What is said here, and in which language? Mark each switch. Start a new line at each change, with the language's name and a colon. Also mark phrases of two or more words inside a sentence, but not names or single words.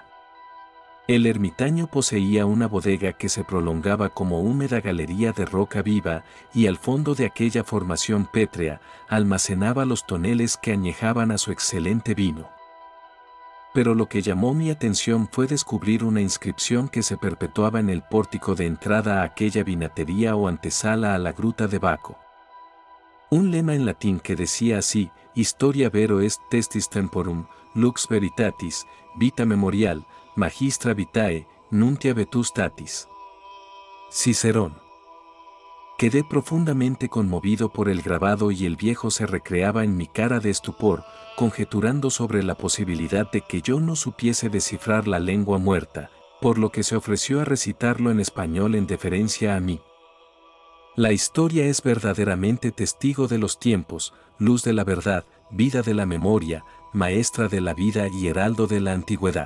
Spanish: El ermitaño poseía una bodega que se prolongaba como húmeda galería de roca viva, y al fondo de aquella formación pétrea almacenaba los toneles que añejaban a su excelente vino. Pero lo que llamó mi atención fue descubrir una inscripción que se perpetuaba en el pórtico de entrada a aquella vinatería o antesala a la gruta de Baco. Un lema en latín que decía así:
Latin: Historia vero est testis temporum, lux veritatis, vita memorial, magistra vitae, nuntia vetustatis.
Spanish: Cicerón. Quedé profundamente conmovido por el grabado y el viejo se recreaba en mi cara de estupor, conjeturando sobre la posibilidad de que yo no supiese descifrar la lengua muerta, por lo que se ofreció a recitarlo en español en deferencia a mí. La historia es verdaderamente testigo de los tiempos, luz de la verdad, vida de la memoria, maestra de la vida y heraldo de la antigüedad.